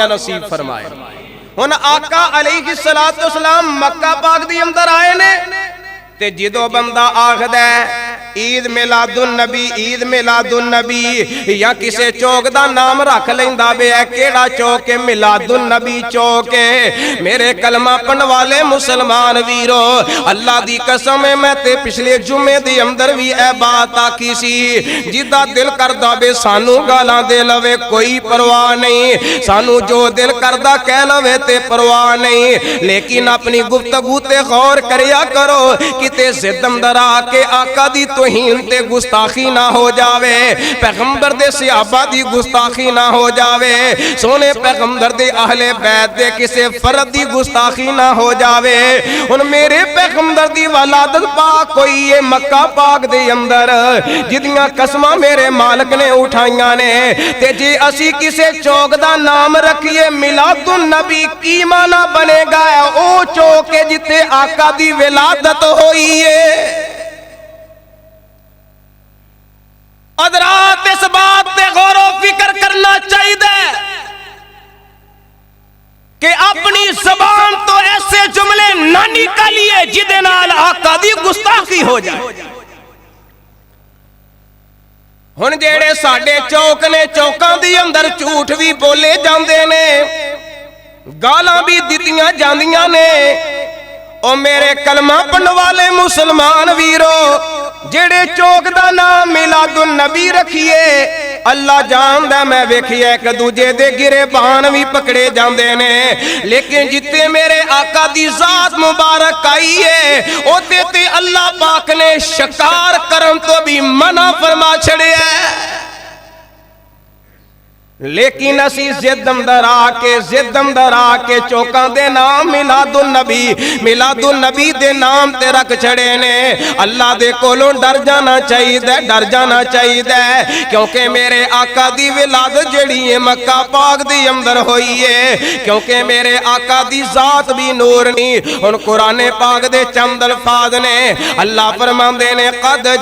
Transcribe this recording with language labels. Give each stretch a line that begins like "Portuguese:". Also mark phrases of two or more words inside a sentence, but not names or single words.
Punjabi: نصیب فرمائے ہن آقا علیہ السلام مکہ پاک دی اندر آئے نے تے جدو بندہ آخدا ہے عید میلاد النبی یا کسے چوک دا نام رکھ لیندا بے ہے کیڑا چوک ہے میلاد النبی چوک ہے میرے کلمہ پڑھن والے مسلمان ویرو اللہ دی قسم ہے میں تے پچھلے جمعے دی اندر بھی اے بات آکھی سی جدا دل کردا بے سانو گالاں دے لوے کوئی پرواہ نہیں سانو جو دل کردا کہہ لوے تے پرواہ نہیں لیکن اپنی گفتگو تے غور کریا کرو کتے ضد اندر آ کے آقا دی توہین تے گستاخی نہ ہو جاوے پیغمبر دے صحابہ دی گستاخی نہ ہو جاوے سونے پیغمبر دے اہل بیت دے کسے فرد دی گستاخی نہ ہو جاوے ان میرے پیغمبر دی ولادت پاک ہوئی ہے مکہ پاک دے اندر جدیاں قسمہ میرے مالک نے اٹھائیاں نے تے جی اسی کسے چوک دا نام رکھیے میلاد النبی کی معنی بنے گا او چوک جتے آقا دی ولادت ہوئی
Urdu: حضرات اس بات پہ غور و فکر کرنا چاہیے کہ اپنی زبان تو ایسے جملے نہ نکالیے
Punjabi: جدے نال آقا دی
Urdu: گستاخی ہو جائے
Punjabi: ہن جیڑے ساڈے چوک نے چوکاں دی اندر جھوٹ بھی بولے جاندے نے گالاں بھی دتیاں جاندیاں نے او میرے کلمہ پڑھن والے مسلمان ویرو جڑے چوک دا نام میلاد النبی رکھیے اللہ جاندا میں ویکھیا ایک دوجے دے گریبان بھی پکڑے جاندے نے لیکن جتے میرے آقا دی ذات مبارک آئی ہے اوتے تے اللہ پاک نے شکار کرن تو بھی منع فرما چھڑیا ہے لیکن اسی ضد اندر آ کے چوکاں دے نام میلاد النبی دے نام تے رکھ چھڑے نے اللہ دے کولوں ڈر جانا چاہیے کیونکہ میرے آقا دی ولادت جڑی ہے مکہ پاک دی اندر ہوئی ہے کیونکہ میرے آقا دی ذات بھی نور نہیں ہن قرآن پاک دے چند الفاظ نے اللہ فرماندے نے قد